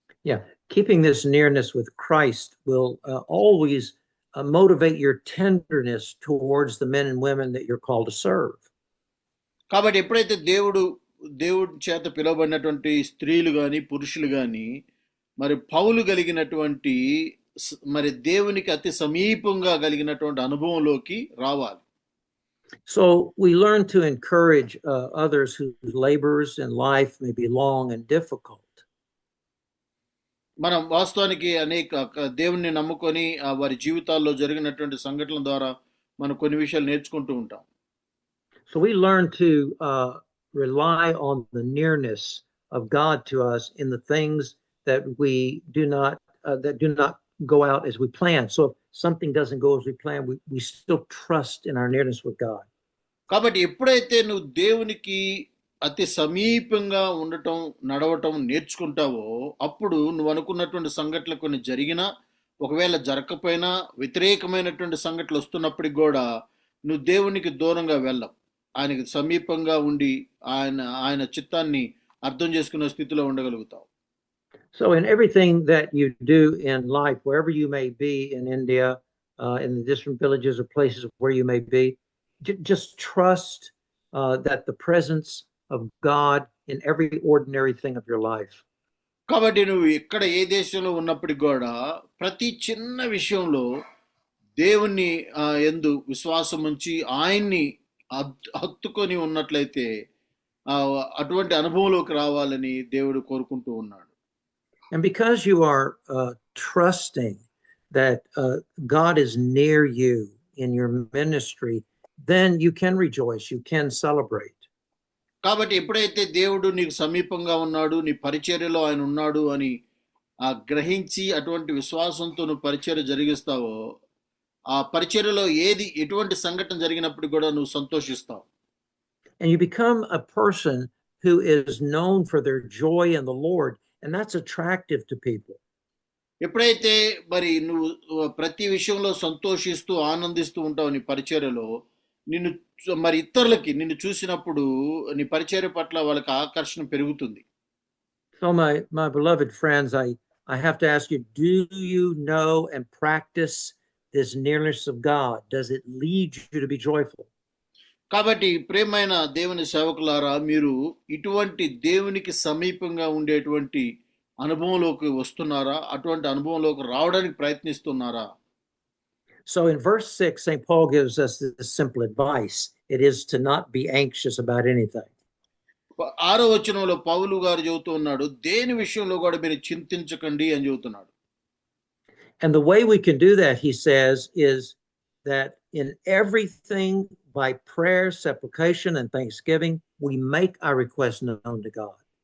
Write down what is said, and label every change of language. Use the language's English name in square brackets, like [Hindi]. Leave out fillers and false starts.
[English] Yeah, keeping this nearness with Christ will always motivate your tenderness towards the men and women that you're called to serve. [Telugu] కాబట్టి ఎప్పుడైతే దేవుడి చేత పిలువబడినటువంటి స్త్రీలు కానీ పురుషులు కానీ మరి పౌలు కలిగినటువంటి మరి దేవునికి అతి సమీపంగా కలిగినటువంటి అనుభవంలోకి రావాలి. [English] So we learn to encourage others whose labors in life may be long and difficult. [Telugu] మనం వాస్తవానికి అనేక దేవుణ్ణి నమ్ముకొని వారి జీవితాల్లో జరిగినటువంటి సంఘటనల ద్వారా మనం కొన్ని విషయాలు నేర్చుకుంటూ ఉంటాం. [English] So we learn to rely on the nearness of God to us in the things that we do not go out as we plan. So if something doesn't go as we plan, we still trust in our nearness with God. [Telugu] కాబట్టి ఎప్పుడైతే నువ్వు దేవునికి అతి సమీపంగా నడవటం నేర్చుకుంటావో, అప్పుడు నువ్వు అనుకున్నటువంటి సంఘటనలు కొన్ని జరిగినా, ఒకవేళ జరగకపోయినా, వ్యతిరేకమైనటువంటి సంఘటనలు వస్తున్నప్పటికి కూడా నువ్వు దేవునికి దూరంగా వెళ్ళవు. ఆయనకి సమీపంగా ఉండి ఆయన చిత్తాన్ని అర్థం చేసుకునే స్థితిలో ఉండగలుగుతావు. [English] So in everything that you do in life, wherever you may be in India, in the different villages or places where you may be, just trust that the presence of God in every ordinary thing of your life. [Telugu] కాబట్టి నువ్వు ఎక్కడ ఏ దేశంలో ఉన్నప్పటికీ కూడా ప్రతి చిన్న విషయంలో దేవుని యందు విశ్వాసం ఉంచి ఆయన్ని హత్తుకొని ఉన్నట్లయితే అటువంటి అనుభవంలోకి రావాలని దేవుడు కోరుకుంటూ ఉన్నాడు. [English] And because you are trusting that God is near you in your ministry, then you can rejoice, you can celebrate. [Telugu] కాబట్టి ఎప్పుడైతే దేవుడు నీకు సమీపంగా ఉన్నాడు, నీ పరిచర్యలో ఆయన ఉన్నాడు అని గ్రహించి అటువంటి విశ్వాసంతో నువ్వు పరిచర్య జరిగిస్తావో, ఆ పరిచర్యలో ఎటువంటి సంఘటన జరిగినప్పుడు కూడా నువ్వు సంతోషిస్తావు. [English] And you become a person who is known for their joy in the Lord, and that's attractive to people. [Telugu] ఎప్పుడైతే మరి నువ్వు ప్రతి విషయంలో సంతోషిస్తూ ఆనందిస్తూ ఉంటావు నీ పరిచర్యలో, మరి ఇతరులకి నిన్ను చూసినప్పుడు నీ పరిచర్య పట్ల వాళ్ళకి ఆకర్షణ పెరుగుతుంది. [English] So my beloved friends, I have to ask you, do you know and practice this nearness of God? Does it lead you to be joyful? [Telugu] కాబట్టి ప్రేమైన దేవుని సేవకులారా, మీరు ఇటువంటి దేవునికి సమీపంగా ఉండేటువంటి అనుభవంలోకి వస్తున్నారా? అటువంటి అనుభవంలోకి రావడానికి ప్రయత్నిస్తున్నారా? [English] So in verse 6, St. Paul gives us this simple advice. It is to not be anxious about anything. [Telugu] 6వ వచనంలో పౌలు గారు చెబుతూ ఉన్నాడు, దేని విషయంలో కూడా మీరు చింతించకండి అని చెబుతున్నాడు. [English] And the way we can do that, he says, is that in everything by prayer, supplication, and thanksgiving, we make our requests known to God.